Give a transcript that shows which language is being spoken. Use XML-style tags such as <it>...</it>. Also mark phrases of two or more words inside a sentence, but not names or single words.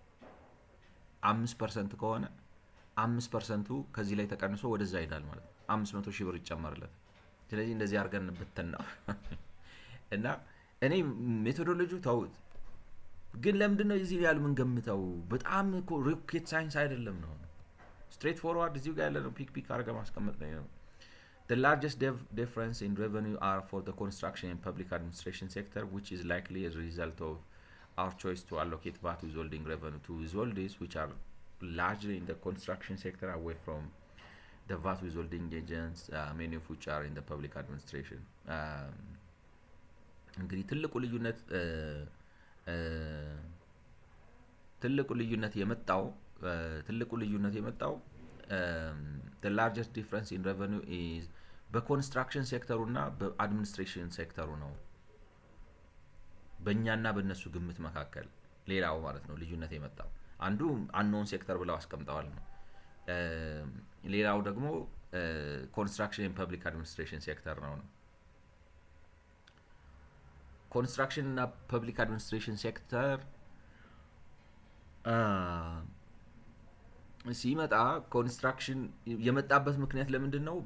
<am>5% ከሆነ 5%ቱ ከዚህ ላይ ተቀንሶ ወደዛ ይሄዳል ማለት ነው። 500 ሺህ ብር ይጨመርለት። ስለዚህ እንደዚህ አድርገን ብትና እና እኔ ሜቶዶሎጂው ታውት ግን ለምንድነው እዚህ ያሉ ምን ገምተው በጣም እኮ ሮኬት ሳይንስ አይደለም ነው።</am> <en>straight forward</en> <am>እዚህ ጋር ያለ ነው ፒክ አድርገ ማስቀመጥ ነው።</am> <en>The largest difference in revenue are for the construction and public administration sector, which is likely a result of our choice to allocate VAT withholding revenue to withholdings, which are largely in the construction sector away from the VAT withholding agents, many of which are in the public administration.</en> <am>እንግዲህ ትልቁ ልዩነት የመጣው</am> <en>the largest difference in revenue is</en> <am>በኮንስትራክሽን ሴክተሩና በአድሚኒስትሬሽን ሴክተሩ ነው። በእኛና በእነሱ ግምት መካከል ሌላው ማለት ነው ልዩነት የመጣው አንዱ አንኖን ሴክተር ብለው አስቀምጠዋል ነው። ሌላው ደግሞ</am> <en>construction and public administration sector</en> <am>ነው። ኮንስትራክሽን እና</am> <en>public administration sector</en> <am>ሲመጣ ኮንስትራክሽን የመጣበት ምክንያት ለምንድን ነው?</am>